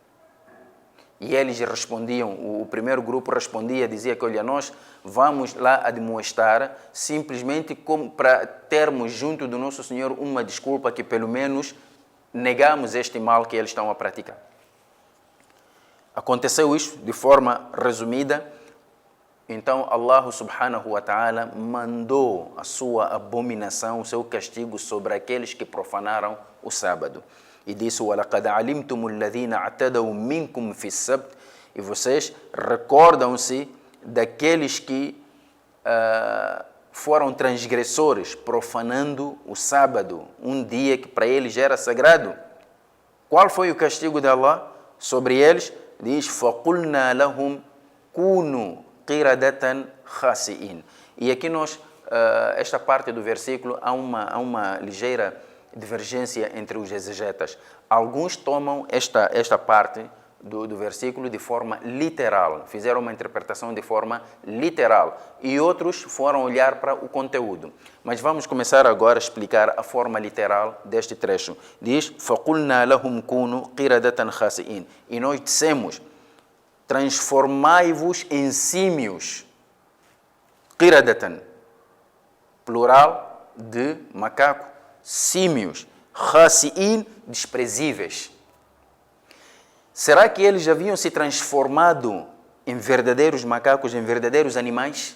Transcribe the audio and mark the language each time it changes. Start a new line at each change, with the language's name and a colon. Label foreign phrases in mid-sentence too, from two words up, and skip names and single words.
Portuguese: E eles respondiam, o primeiro grupo respondia, dizia que, olha, nós vamos lá admoestar simplesmente para termos junto do nosso Senhor uma desculpa que pelo menos negamos este mal que eles estão a praticar. Aconteceu isso de forma resumida. Então Allah
Arabic: سبحانه وتعالى
Portuguese: mandou a sua abominação, o seu castigo sobre aqueles que profanaram o sábado. E disse:
Arabic: وَلَقَدْ عَلِمْتُمُ الَّذِينَ اعْتَدَوْا مِنْكُمْ فِي السَّبْتِ.
Portuguese: E vocês recordam-se daqueles que foram transgressores, profanando o sábado, um dia que para eles era sagrado. Qual foi o castigo de Allah sobre eles? Diz:
Arabic: فَقُلْنَا لَهُمْ كُونُوا قِرَدَةً خَاسِئِينَ.
Portuguese: E aqui esta parte do versículo há uma ligeira divergência entre os exegetas. Alguns tomam esta parte do versículo de forma literal, fizeram uma interpretação de forma literal, e outros foram olhar para o conteúdo. Mas vamos começar agora a explicar a forma literal deste trecho. Diz:
Arabic: فَقُلْنَا لَهُمْ كُونُوا قِرَدَةً خَاسِئِينَ.
Portuguese: E nós dissemos: transformai-vos em símios. Qiradatan, plural de macaco. Símios. Khasi'in, desprezíveis. Será que eles haviam se transformado em verdadeiros macacos, em verdadeiros animais?